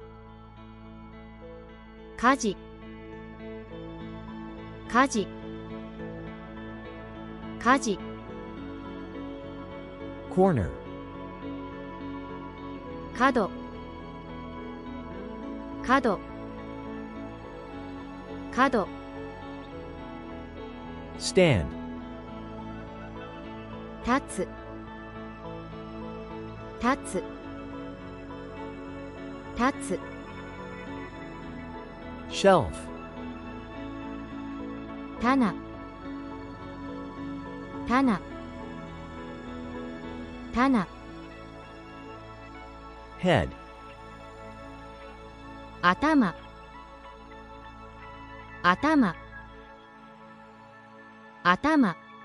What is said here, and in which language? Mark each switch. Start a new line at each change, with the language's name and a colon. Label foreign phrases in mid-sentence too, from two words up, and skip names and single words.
Japanese: 火事火事火事
English: Corner.
Japanese: 角角角
English: Stand.
Japanese: 立つ立つ立つ
English: Shelf.
Japanese: 棚棚棚
English: Head.
Japanese: 頭頭頭